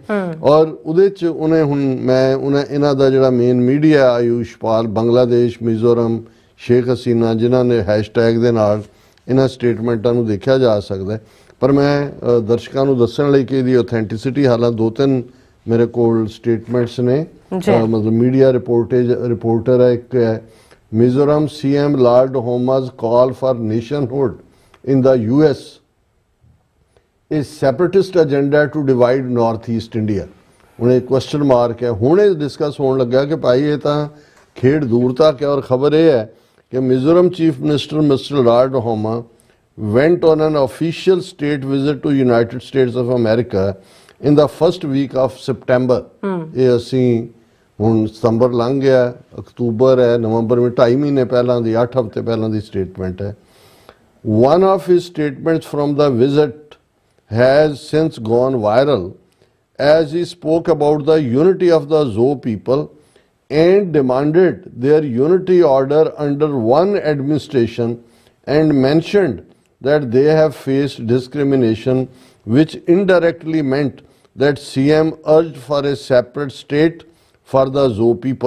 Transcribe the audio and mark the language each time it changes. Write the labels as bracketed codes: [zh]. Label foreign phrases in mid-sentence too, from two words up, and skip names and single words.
[pa] ਔਰ ਉਹਦੇ 'ਚ ਇਹਨਾਂ ਦਾ ਜਿਹੜਾ ਮੇਨ ਮੀਡੀਆ ਆਯੂਸ਼ਪਾਲ, ਬੰਗਲਾਦੇਸ਼, ਮਿਜ਼ੋਰਮ, ਸ਼ੇਖ ਹਸੀਨਾ, ਜਿਨ੍ਹਾਂ ਨੇ ਹੈਸ਼ਟੈਗ ਦੇ ਨਾਲ ਇਹਨਾਂ ਸਟੇਟਮੈਂਟਾਂ ਨੂੰ ਦੇਖਿਆ ਜਾ ਸਕਦਾ। ਪਰ ਮੈਂ ਦਰਸ਼ਕਾਂ ਨੂੰ ਦੱਸਣ ਲਈ ਕਿ ਇਹਦੀ ਆਥੈਂਟਿਸਿਟੀ, ਹਾਲਾਂ 2-3 ਮੇਰੇ ਕੋਲ ਸਟੇਟਮੈਂਟਸ ਨੇ, ਮਤਲਬ [en] media reporter [pa] ਹੈ ਇੱਕ ਹੈ, ਮਿਜ਼ੋਰਮ ਸੀਐਮ ਲਾਰਡ ਹੋਮਾ [en] 's call for nationhood in the US a separatist agenda to divide north east India। [pa] ਹੁਣ ਇਹ [en] question mark [pa] ਹੈ। ਹੁਣ ਇਹ ਡਿਸਕਸ ਹੋਣ ਲੱਗਾ ਕਿ ਭਾਈ ਇਹ ਤਾਂ ਖੇਡ ਦੂਰ ਤੱਕ ਹੈ, ਔਰ ਖਬਰ ਇਹ ਹੈ ਕਿ ਮਿਜ਼ੋਰਮ [en] chief minister mister [pa] ਲਾਰਡ ਹੋਮਾ [en] went on an official state visit to United States of America in the first week of September। [pa] ਇਹ ਅਸੀਂ ਹੁਣ ਸਤੰਬਰ ਲੰਘ ਗਿਆ, ਅਕਤੂਬਰ ਹੈ, ਨਵੰਬਰ ਵਿੱਚ 2.5 ਮਹੀਨੇ ਪਹਿਲਾਂ ਦੀ, 8 ਹਫ਼ਤੇ ਪਹਿਲਾਂ ਦੀ ਸਟੇਟਮੈਂਟ ਹੈ। [en] One of his statements from the visit has since gone viral as he spoke about the unity of the Zo people and demanded their unity order under one administration and mentioned that they have faced discrimination, which indirectly meant that CM urged for a separate state for the Zo people.